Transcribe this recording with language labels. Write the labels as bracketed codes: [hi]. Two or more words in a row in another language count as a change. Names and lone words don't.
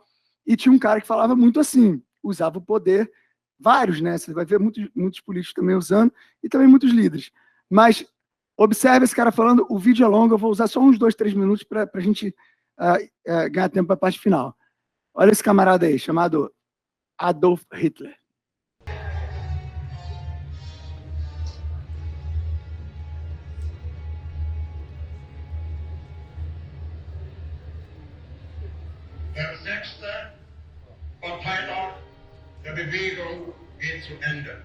[pt] E tinha um cara que falava muito assim, usava o poder, vários, né? Você vai ver muitos políticos também usando, e também muitos líderes. Mas observe esse cara falando, o vídeo é longo, eu vou usar só uns 2, 3 minutos para a gente ganhar tempo para a parte final. Olha esse camarada aí, chamado Adolf Hitler. [de] Der 6. Parteitag der Bewegung geht zu Ende.